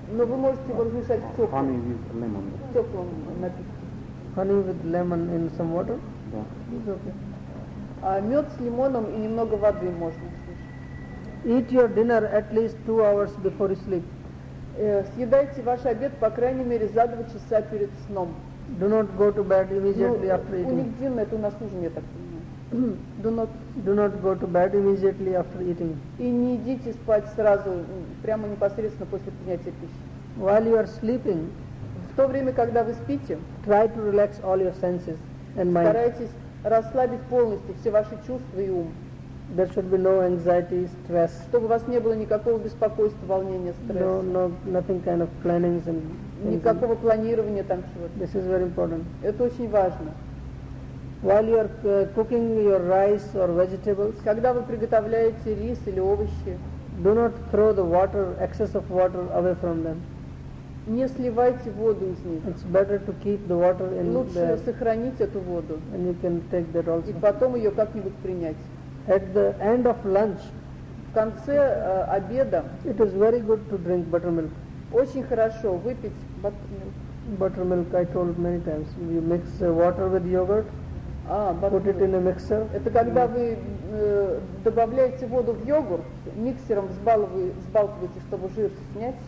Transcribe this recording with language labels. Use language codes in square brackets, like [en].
[ru] Но вы можете его смешать в теплом. [en] Honey with lemon. [ru] В теплом напитке. [en] Honey with lemon in some water? [ru] Да. [en] It's okay. [ru] А мед с лимоном и немного воды можно смешать. [en] Eat your dinner at least 2 hours before you sleep. [ru] Съедайте ваш обед по крайней мере за 2 часа перед сном. [en] Do not go to bed immediately after eating. [ru] У них дин, это у нас ужин, я так понимаю. [en] Do not go to bed immediately after eating. [ru] И не идите спать сразу, прямо непосредственно после принятия пищи. [en] While you are sleeping, [ru] в то время, когда вы спите, [en] try to relax all your senses and mind. [ru] Старайтесь расслабить полностью все ваши чувства и ум. [en] There should be no anxiety, stress. [ru] Чтобы у вас не было никакого беспокойства, волнения, стресса. [en] No, nothing kind of plannings and things. [ru] Никакого планирования там чего-то. [en] This is very important. [ru] Это очень важно. [en] While you are cooking your rice or vegetables, [ru] когда вы приготовляете рис или овощи, [en] do not throw the water, excess of water away from them. [ru] Не сливайте воду из них. [en] It's better to keep the water in [ru] Лучше [en] there. [ru] Лучше сохранить эту воду. [en] And you can take that also. [ru] И потом ее как-нибудь принять. [en] At the end of lunch, [ru] в конце обеда, [en] it is very good to drink buttermilk. [ru] Очень хорошо выпить buttermilk. [en] Buttermilk, I told many times, you mix water with yogurt. Put it in a mixer. [ru] Это когда вы добавляете воду в йогурт, миксером взбалтываете, чтобы жир снять.